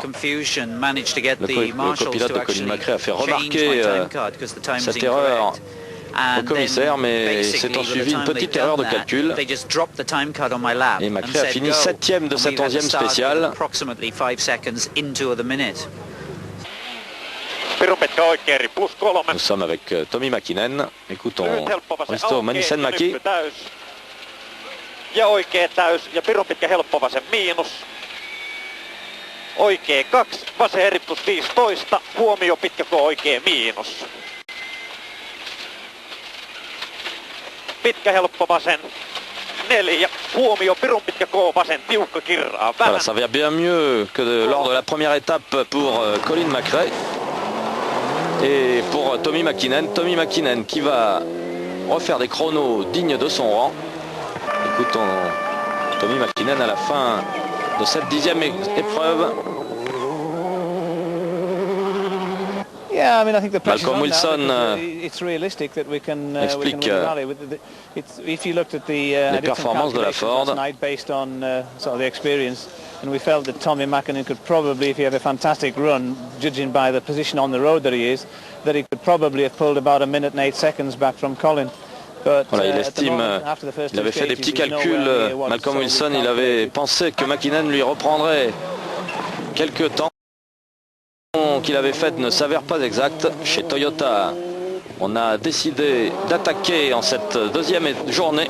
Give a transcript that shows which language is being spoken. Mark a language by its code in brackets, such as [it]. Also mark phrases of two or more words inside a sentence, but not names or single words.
[fr] Le copilote de Colin McRae a fait remarquer cette erreur au commissaire, mais c'est en suivi une petite erreur de calcul. Et McRae a fini 7e de cette 11e spéciale. Nous sommes avec Tommi Mäkinen. Écoutons Risto Mannisen-Mäki. [fi] Ja oikea täys ja pirun pitkä helppo vasen miinus. Oikea 2, vasen eri plus 15, huomio pitkäkö oikea miinus. Pitkä helppo vasen 4, huomio pirun pitkä K vasen tiukka kirraa. [fr] Voilà, ça va bien mieux que lors de la première étape pour Colin McRae. Et pour Tommi Mäkinen. Tommi Mäkinen qui va refaire des chronos dignes de son rang. Écoutons Tommi Mäkinen à la fin de cette 10e épreuve. [en] Yeah, I mean, I think the Malcolm Wilson it's realistic that we can [fr] explique [en] if you looked at the [fr] les performances de la Ford [en] based on sort of the experience, and we felt that Tommi Mäkinen could probably, if he had a fantastic run, judging by the position on the road that he is, that he could probably have pulled about 1 minute and 8 seconds back from Colin. [fr] Voilà, il estime, il avait fait des petits calculs, Malcolm Wilson, il avait pensé que Mäkinen lui reprendrait quelques temps. Qu'il avait fait ne s'avère pas exact. Chez Toyota, on a décidé d'attaquer en cette deuxième journée.